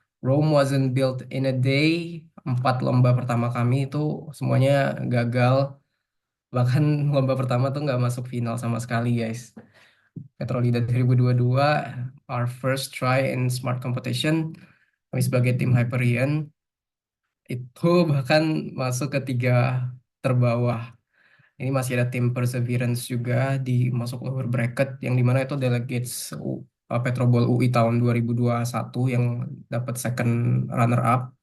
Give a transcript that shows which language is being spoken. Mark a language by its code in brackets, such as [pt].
[en] Rome wasn't built in a day. [id] 4 lomba pertama kami itu semuanya gagal. Bahkan lomba pertama tuh nggak masuk final sama sekali, guys. [en] Petrolida 2022, our first try in Smart Competition. [id] Kami sebagai tim Hyperion itu bahkan masuk ke 3 terbawah. Ini masih ada tim Perseverance juga di masuk lower bracket yang dimana itu delegates Petrobol UI tahun 2021 yang dapat second runner up.